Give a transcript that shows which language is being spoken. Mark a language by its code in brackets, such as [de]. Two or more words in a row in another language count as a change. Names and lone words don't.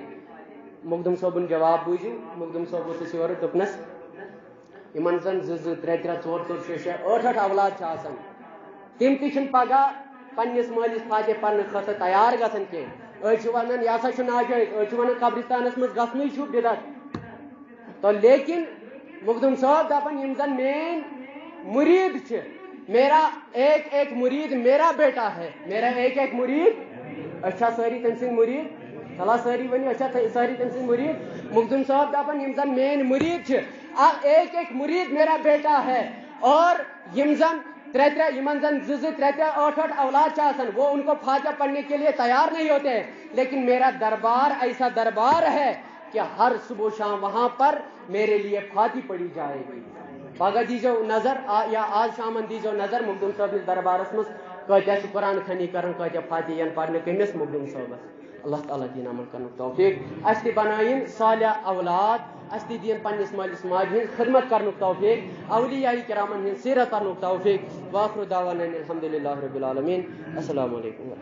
[ks] مخدوم صاحبن جواب بوزو مخدوم صاحب ووتھس یور دپنس یمن زن 2 3 4 4 6 6 8 8 اولاد آسان تم تہ پگہ پنس مالس فاتح پڑھنے خاطر تیار گژھان کی. أڑۍ ونان یہ ہسا ناجائز أڑۍ ونان قبرستانس مز گژھنٕے چھُ بدعت. تو لیکن مخدوم صاحب دپان یم زن مین مرید چھ [ur] میرا ایک ایک مرید میرا بیٹا ہے میرا ایک ایک مرید اچھا [ks] ساری تم سن مرید چلا ساری ونی اچھا ساری تم سن مرید. مخدوم صاحب دپان یم زن مین مرید چھ [ur] ایک ایک مرید میرا بیٹا ہے [ks] اور یم زن 3 3 یمن زن 2 2 3 3 8 8 اولاد آسان [ur] وہ ان کو فاتح پڑھنے کے لیے تیار نہیں ہوتے ہیں. لیکن میرا دربار ایسا دربار ہے کہ ہر صبح و شام وہاں پر میرے لیے فاتح پڑھی جائے گی. [ks] پگہ دیجو نظر یا آج شام دیجو نظر مخدوم صاحب دربارس مز کتیا قرآن خانی کرن کتیا فاتح پڑھنے کمس مخدوم صاحبس. اللہ تعالیٰ دین عمل کرن توفیق اس تہ بنائن صالح اولاد اس تہ دین پنس مالس ماجہ ہن خدمت کرن توفیق اولیاء کرامن ہن سیرت کرن توفیق. [ar] واخر دعوانا الحمد للہ رب العالمین. السلام علیکم.